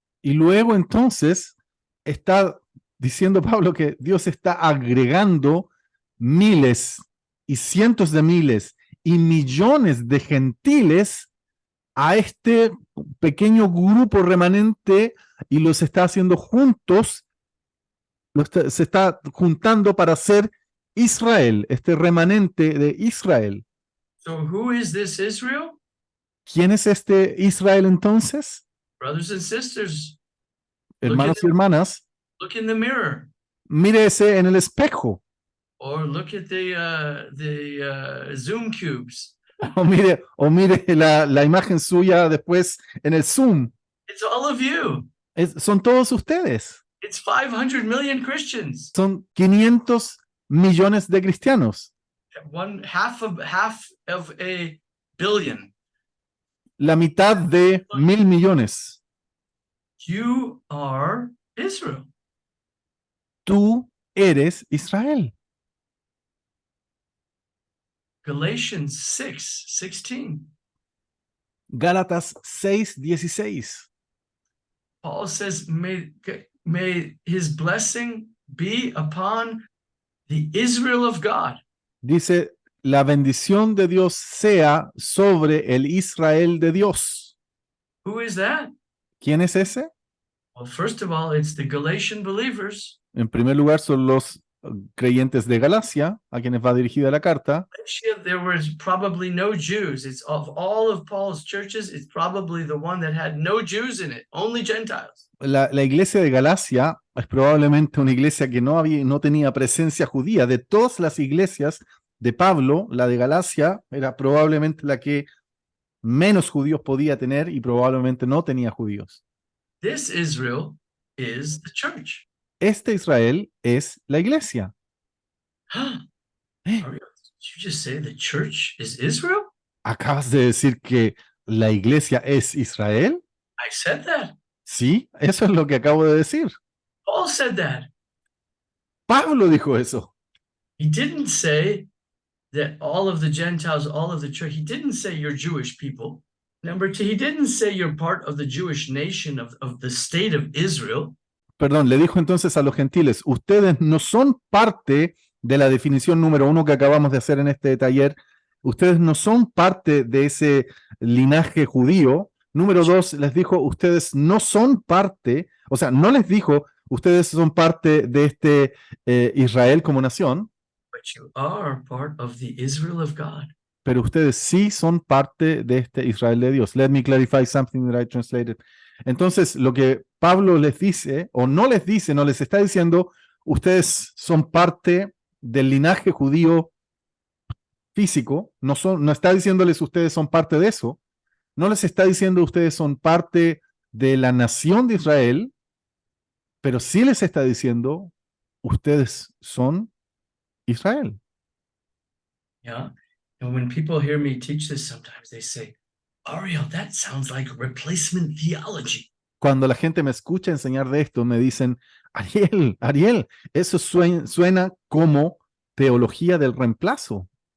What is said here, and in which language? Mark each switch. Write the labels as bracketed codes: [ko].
[es] Y luego entonces está diciendo Pablo que Dios está agregando miles y cientos de miles y millones de gentiles a este pequeño grupo remanente y los está haciendo juntos, se está juntando para ser Israel, este remanente de Israel. [en] So who is this Israel? [es] ¿Quién es este Israel entonces? [en] Brothers and sisters, [es] Hermanos y hermanas, [en] look in the mirror [es] mírese en el espejo [en] or look at the Zoom cubes. [es] o mire la imagen suya después en el Zoom. [en] It's all of you. [es] Son todos ustedes. [en] It's 500 million Christians. [es] Son 500 millones de cristianos. [en] Half of a billion. [es] La mitad de 1.000 millones. [en] You are Israel. [es] Tú eres Israel. [en] Galatians 6:16. [es] Gálatas 6:16. [en] Paul says, may his blessing be upon the Israel of God. [es] Dice, la bendición de Dios sea sobre el Israel de Dios. [en] Who is that? [es] ¿Quién es ese? [en] Well, first of all, it's the Galatian believers. [es] En primer lugar, son los creyentes de Galacia, a quienes va dirigida la carta. [en] There was probably no Jews. It's of all of Paul's churches, it's probably the one that had no Jews in it, only Gentiles. [es] La iglesia de Galacia es probablemente una iglesia que no tenía presencia judía. De todas las iglesias de Pablo, la de Galacia era probablemente la que menos judíos podía tener y probablemente no tenía judíos. [en] This Israel is the church. [es] Este Israel es la iglesia. [en] Did you just say the church is Israel? [es] ¿Acabas de decir que la iglesia es Israel? [en] I said that. [es] Sí, eso es lo que acabo de decir. [en] Paul said that. [es] Pablo dijo eso. [en] He didn't say that all of the Gentiles, all of the church, he didn't say you're Jewish people. Number two, he didn't say you're part of the Jewish nation of the state of Israel. [es] Perdón, le dijo entonces a los gentiles, ustedes no son parte de la definición número 1 que acabamos de hacer en este taller, ustedes no son parte de ese linaje judío. Número 2, les dijo, ustedes no son parte, o sea, no les dijo, ustedes son parte de este Israel como nación. [en] But you are part of the Israel of God. [es] Pero ustedes sí son parte de este Israel de Dios. [en] Let me clarify something that I translated. [es] Entonces, lo que Pablo les dice, o no les dice, no les está diciendo, ustedes son parte del linaje judío físico, no está diciéndoles ustedes son parte de eso, no les está diciendo ustedes son parte de la nación de Israel, pero sí les está diciendo ustedes son Israel. [en] Yeah. And when people hear me teach this, sometimes they say, Ariel, that sounds like replacement theology. [es] Cuando la gente me escucha enseñar de esto, me dicen, Ariel, eso suena como teología del reemplazo.